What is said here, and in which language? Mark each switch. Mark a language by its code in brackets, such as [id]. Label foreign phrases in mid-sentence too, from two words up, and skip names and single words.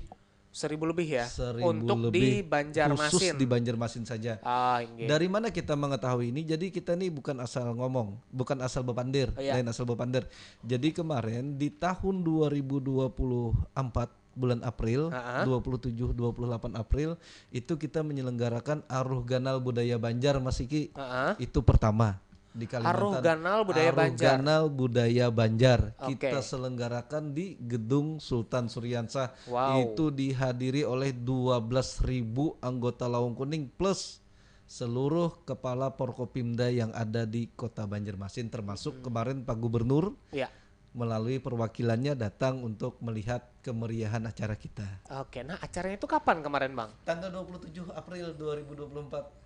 [id] 1.000 lebih ya. 1.000 Untuk di lebih Banjarmasin. khusus di Banjarmasin saja. Inggih. Dari mana kita mengetahui ini? Jadi kita ini bukan asal ngomong, bukan asal bepandir, Oh, iya. lain asal bepandir. Jadi kemarin di tahun 2024 bulan April, 27-28 April itu kita menyelenggarakan Aruh Ganal Budaya Banjar, Mas Iki. Itu pertama di Kalimantan. Aruh Ganal Budaya Banjar. Ganal Budaya Banjar. Oke. Kita selenggarakan di Gedung Sultan Suryansah. Wow. Itu dihadiri oleh 12.000 anggota Laung Kuning plus seluruh kepala Porkopimda yang ada di Kota Banjarmasin termasuk kemarin Pak Gubernur Ya. melalui perwakilannya datang untuk melihat kemeriahan acara kita. Oke, nah acaranya itu kapan kemarin Bang? Tanggal 27 April 2024.